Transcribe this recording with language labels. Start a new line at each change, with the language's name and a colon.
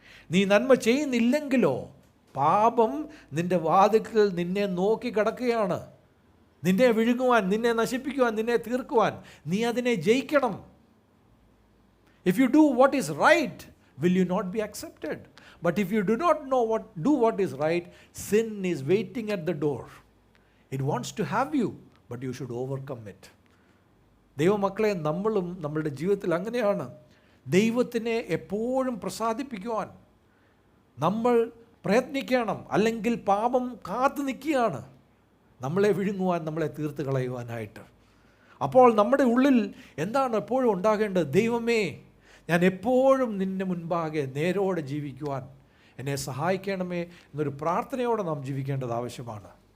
Malayalam: നീ നന്മ ചെയ്യുന്നില്ലെങ്കിലോ പാപം നിൻ്റെ വാതിൽക്കൽ നിന്നെ നോക്കി കിടക്കുകയാണ്. നിന്നെ വിഴുങ്ങുവാൻ, നിന്നെ നശിപ്പിക്കുവാൻ, നിന്നെ തീർക്കുവാൻ. നീ അതിനെ ജയിക്കണം.
English: If you do what is right, will you not be accepted? But if you do not know do what is right, sin is waiting at the door. It wants to have you, but you should overcome it.
Malayalam: ദൈവമക്കളെ, നമ്മളും നമ്മളുടെ ജീവിതത്തിൽ അങ്ങനെയാണ്. ദൈവത്തിനെ എപ്പോഴും പ്രസാദിപ്പിക്കുവാൻ നമ്മൾ പ്രയത്നിക്കണം. അല്ലെങ്കിൽ പാപം കാത്തു നിൽക്കുകയാണ് നമ്മളെ വിഴുങ്ങുവാൻ, നമ്മളെ തീർത്ത് കളയുവാനായിട്ട്. അപ്പോൾ നമ്മുടെ ഉള്ളിൽ എന്താണ് എപ്പോഴും ഉണ്ടാകേണ്ടത്? ദൈവമേ, ഞാൻ എപ്പോഴും നിൻ്റെ മുൻപാകെ നേരോടെ ജീവിക്കുവാൻ എന്നെ സഹായിക്കണമേ എന്നൊരു പ്രാർത്ഥനയോടെ നാം ജീവിക്കേണ്ടത് ആവശ്യമാണ്.